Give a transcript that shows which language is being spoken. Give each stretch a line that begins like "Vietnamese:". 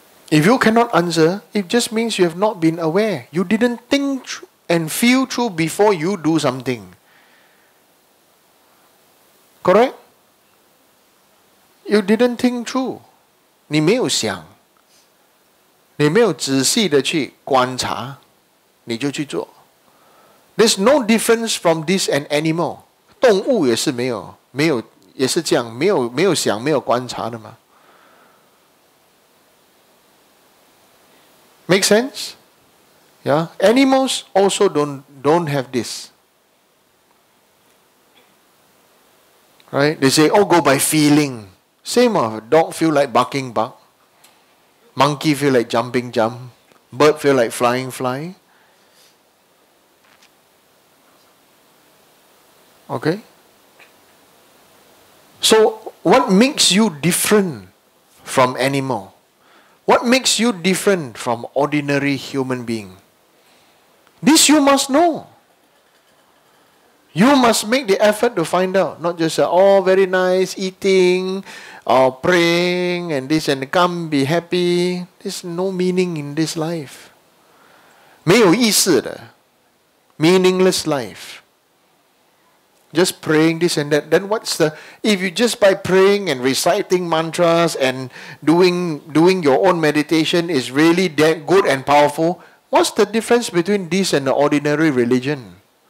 English: If you cannot answer, it just means you have not been aware. You didn't think and feel through before you do something. Correct? You didn't think through.
Chinese: 你没有想，你没有仔细的去观察，你就去做。
English: There's no difference from this an animal.
Chinese: 动物也是没有，也是这样，没有想，没有观察的嘛。
English: Make sense? Yeah. Animals also don't have this. Right? They say, oh, go by feeling. Same dog feel like barking, bark. Monkey feel like jumping, jump. Bird feel like flying, fly. Okay? So, what makes you different from animal? What makes you different from ordinary human being? This you must know. You must make the effort to find out. Not just, oh, very nice, eating, or praying, and this, and come, be happy. There's no meaning in this life.
Chinese: 没有意思的
English: meaningless life. Just praying this and that. Then what's the... If you just by praying and reciting mantras and doing your own meditation is really that good and powerful, what's the difference between this and the ordinary religion?